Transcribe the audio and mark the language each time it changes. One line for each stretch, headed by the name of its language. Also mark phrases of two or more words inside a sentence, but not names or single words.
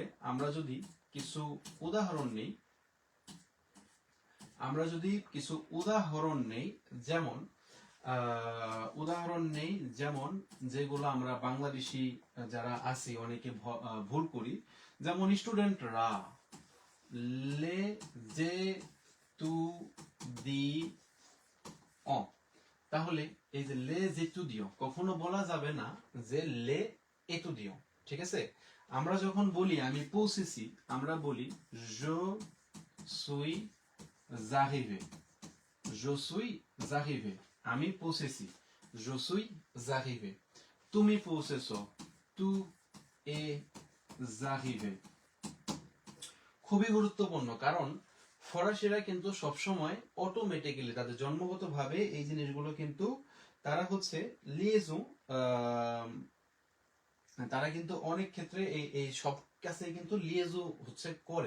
Bangla: আমরা যদি কিছু উদাহরণ নেই, আমরা যদি কিছু উদাহরণ নেই, যেমন উদাহরণ নেই, যেমন যেগুলো আমরা বাংলাদেশি যারা আছি অনেকে ভুল করি, যেমন স্টুডেন্টরা,
French: les étudiants.
Bangla: তাহলে এই যে
French: les étudiants
Bangla: কখনো বলা যাবে না যে
French: les étudiants,
Bangla: ঠিক আছে। আমরা যখন বলি আমি পৌঁছেছি, আমরা বলি
French: je suis arrivé, je suis arrivé,
Bangla: আমি পৌঁছেছি,
French: je suis arrivé।
Bangla: তুমি পৌঁছেছো,
French: tu es arrivé।
Bangla: খুবই গুরুত্বপূর্ণ, কারণ ফরাসিরা কিন্তু সবসময় অটোমেটিক্যালি তাদের জন্মগতভাবে এই জিনিসগুলো কিন্তু তারা হচ্ছে লিয়েজু, তারা কিন্তু অনেক ক্ষেত্রে এই সব কাছে কিন্তু লিয়েজু হচ্ছে করে।